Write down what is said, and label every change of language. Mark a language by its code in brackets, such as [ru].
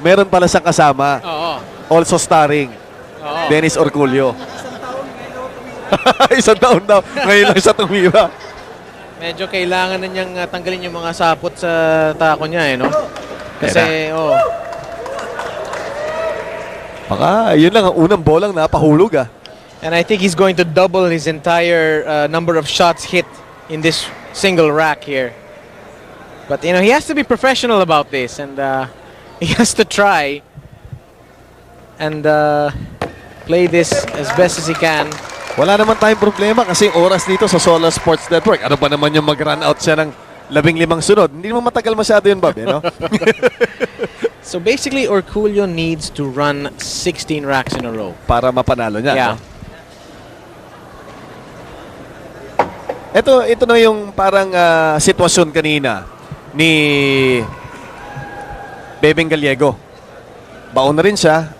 [tl] Meron pala siyang kasama. [en] Also starring [tl] Dennis Orcullo. Isang taon daw. Ngayon lang siya tumira. Medyo kailangan na niyang tanggalin yung mga sapot sa tako niya, no? Kasi, baka, yun lang ang unang bolang napahulog, [en] And I think he's going to double his entire number of shots hit in this single rack here. But, he has to be professional about this, and he has to try and play this as best as he can. [tl] Wala naman tayong problema kasi oras dito sa Solar Sports Network. Ano ba naman yung mag-run out siya ng 15 sunod? Hindi naman matagal masyado yun, Bob, no? [en] So basically, Orcullo needs to run 16 racks in a row. [tl] Para mapanalo niya, [en] yeah. [tl] No? Ito na yung parang sitwasyon kanina ni Bebeng Gallego. Baon na rin siya.